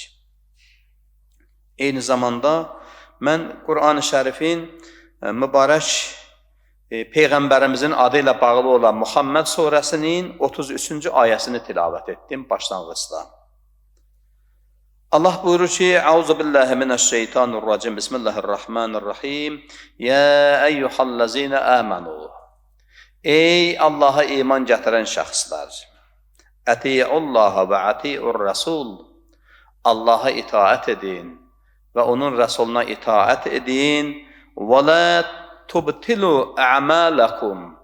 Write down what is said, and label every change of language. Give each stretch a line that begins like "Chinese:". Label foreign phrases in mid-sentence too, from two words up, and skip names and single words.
Azerbaijani: Eyni zamanda mən Quran-ı Şərifin mübarək Peyğəmbərimizin adı ilə bağlı olan Muhammed surəsinin 33-cü ayəsini tilavət etdim başlanğıcda. Allah buyurur ki,
Arabic: أعوذ بالله من الشيطان الرجيم. بسم الله الرحمن الرحيم يا أيها الذين آمنوا.
Azerbaijani: Ey Allaha iman gətirən şəxslər.
Arabic: أطيعوا الله وأطيعوا الرسول.
Azerbaijani: Allaha itaət edin və onun rəsuluna itaət edin.
Arabic: ولا تبطلوا أعمالكم.